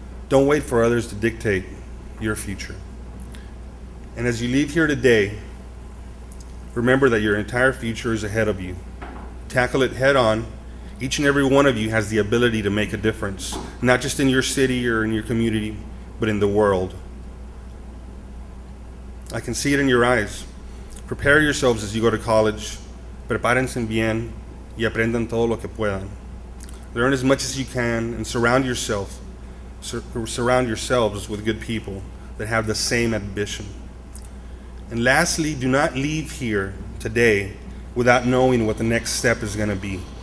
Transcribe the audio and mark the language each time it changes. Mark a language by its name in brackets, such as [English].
[English] Don't wait for others to dictate your future. And as you leave here today, remember that your entire future is ahead of you. Tackle it head on. Each and every one of you has the ability to make a difference, not just in your city or in your community, but in the world. I can see it in your eyes. Prepare yourselves as you go to college. [Spanish] Prepárense bien y aprendan todo lo que puedan. [English] Learn as much as you can and surround yourselves with good people that have the same ambition. And lastly, do not leave here today without knowing what the next step is going to be.